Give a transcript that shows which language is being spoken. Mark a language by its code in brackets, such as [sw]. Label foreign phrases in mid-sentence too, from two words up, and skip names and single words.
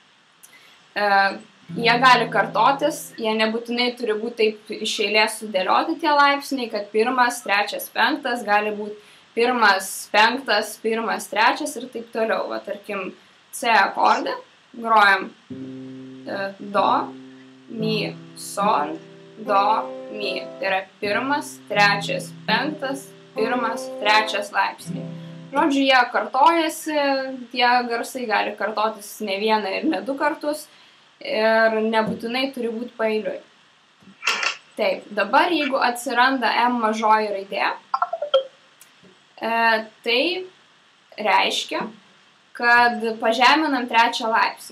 [lt] Jie gali kartotis, jie nebūtinai turi būti taip iš eilės sudėlioti tie laipsniai, kad 1, 3, 5 gali būti 1, 5, 1, 3 ir taip toliau. Tarkim, C akordą grojam do, mi, sol, do, mi. Tai yra 1, 3, 5, 1, 3 laipsniai. Žodžiu, jie kartojasi, tie garsai gali kartotis ne vieną ir ne 2 kartus ir nebūtinai turi būti paeiliui. Taip, dabar jeigu atsiranda M mažoji raidė, tai reiškia, kad pažeminam 3 laipsnį.